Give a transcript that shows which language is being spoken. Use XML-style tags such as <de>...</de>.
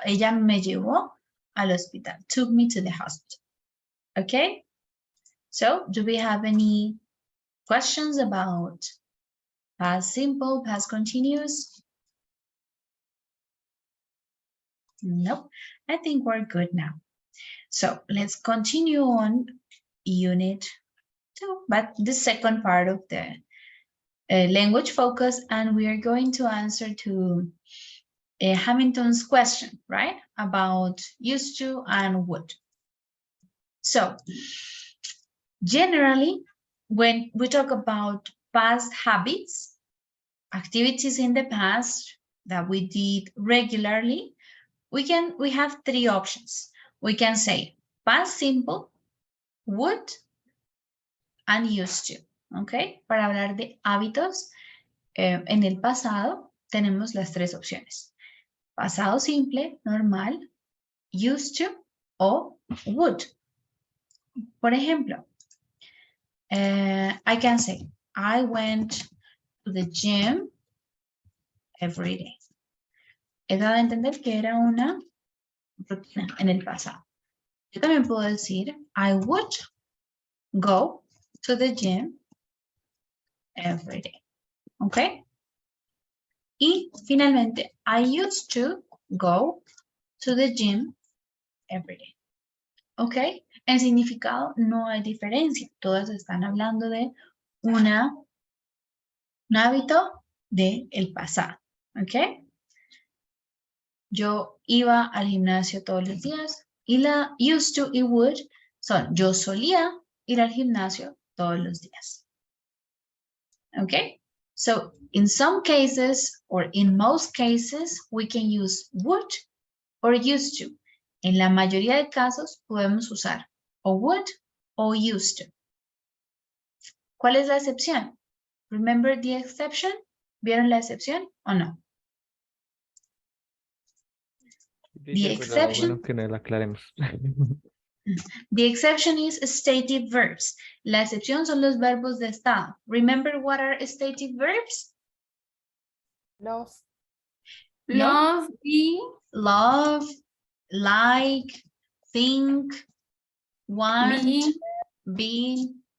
<es>Ella me llevó al hospital.</es> <en>Took me to the hospital. Okay? So, do we have any questions about past simple, past continuous? Nope. I think we're good now. So, let's continue on unit 2, but the second part of the language focus, and we are going to answer to Hamilton's question, right? About used to and would. So, generally, when we talk about past habits, activities in the past that we did regularly, we have 3 options. We can say past simple, would, and used to.</en> <es>¿Ok? Para hablar de hábitos en el pasado, tenemos las 3 opciones. Pasado simple, normal, used to o would. Por ejemplo,</es> <en>I can say, I went to the gym every day.</en> <es>He dado a entender que era una rutina en el pasado. Yo también puedo decir,</es> <en>I would go to the gym every day.</en> <es>¿Ok? Y finalmente,</es> <en>I used to go to the gym every day.</en> <es>¿Ok? En significado no hay diferencia. Todas están hablando de un hábito del pasado. ¿Ok? Yo iba al gimnasio todos los días y la used to y would son yo solía ir al gimnasio todos los días.</es> <en>Okay? So in some cases or in most cases we can use would or used to.</en> <es>En la mayoría de casos podemos usar o would o used to. ¿Cuál es la excepción?</es> <en>Remember the exception?</en> <es>¿Vieron la excepción o no?</es> <en>The exception,</en> <es>Bueno, que no la aclaremos.</es> <en>the exception is stative verbs.</en> <es>La excepción son los verbos de estado.</es> <en>Remember what are stative verbs? Love. No? Love, be, Love, like, think, want, be.</en>